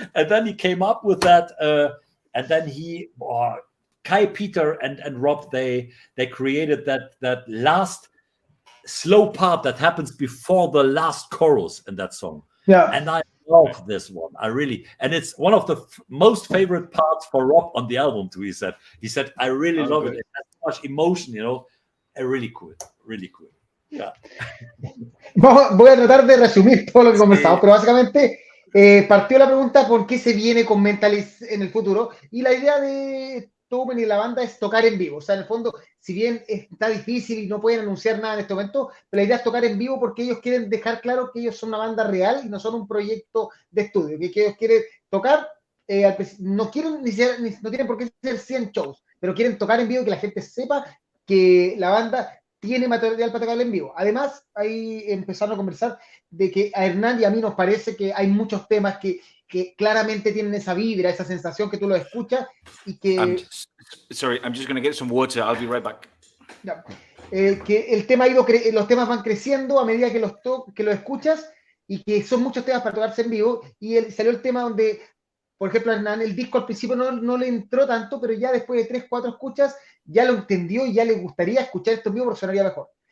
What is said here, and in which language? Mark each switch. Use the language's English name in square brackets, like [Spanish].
[English] And then he came up with that, and then Kai, Peter, and Rob, they created that last slow part that happens before the last chorus in that song. Yeah. And I love this one. I really, and it's one of the most favorite parts for Rob on the album too. He said, I really love it. It has so much emotion, you know. Really cool. Yeah. [Spanish] Voy a tratar de resumir todo lo que conversamos, pero básicamente partió la pregunta por qué se viene con Mentalist en el futuro, y la idea de Thomen y la banda es tocar en vivo. O sea, en el fondo, si bien está difícil y no pueden anunciar nada en este momento, pero la idea es tocar en vivo porque ellos quieren dejar claro que ellos son una banda real y no son un proyecto de estudio, que ellos quieren tocar, no tienen por qué ser 100 shows, pero quieren tocar en vivo y que la gente sepa que la banda tiene material para tocar en vivo. Además, ahí empezaron a conversar de que a Hernán y a mí nos parece que hay muchos temas que claramente tienen esa vibra, esa sensación que tú lo escuchas y que... [English] I'm just going to get some water. I'll be right back. [Spanish] Ya, que el tema los temas van creciendo a medida que los escuchas y que son muchos temas para tocarse en vivo, y salió el tema donde, por ejemplo, Hernán, el disco al principio no le entró tanto, pero ya después de 3, 4 escuchas ya lo entendió y ya le gustaría escuchar esto en vivo porque sonaría mejor.